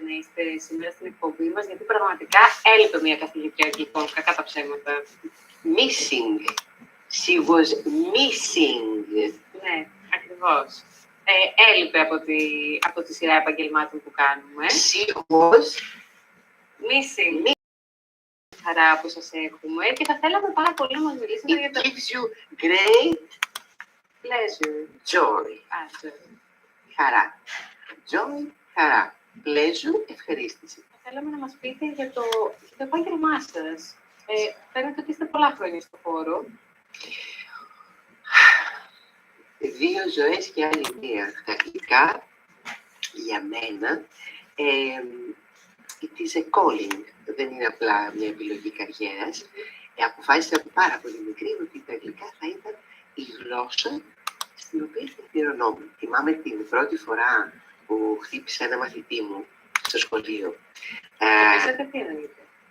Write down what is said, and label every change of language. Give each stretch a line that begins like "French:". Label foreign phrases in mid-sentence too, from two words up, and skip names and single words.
Greek: να είστε σήμερα στην εκπομπή μας, γιατί πραγματικά έλειπε μια καθηγήτρια αγγλικών, κακά τα ψέματα.
English: Missing. She was missing.
Greek: Ναι, ακριβώς. Έλειπε από τη σειρά επαγγελμάτων που κάνουμε.
English: She was Missing.
Greek: Χαρά που σας έχουμε και θα θέλαμε πάρα πολύ να μας μιλήσετε για
English: It
Greek: το
English: gives you great pleasure. joy. Joy.
Greek: Χαρά. Joy, χαρά. Pleasure, ευχαρίστηση. Θα θέλαμε να μας πείτε για το επάγγελμά σας. Φαίνεται ότι είστε πολλά χρόνια στο χώρο. 2 ζωές και άλλη μία. Αρχικά, για μένα,
English: it is a calling.
Greek: Δεν είναι απλά μια επιλογή καριέρας. Αποφάσισα από πάρα πολύ μικρή ότι τα αγγλικά θα ήταν η γλώσσα στην οποία θα αφιερωνόμουν. Θυμάμαι την πρώτη φορά που χτύπησα ένα μαθητή μου στο σχολείο. Επίσης, τι εννοείται.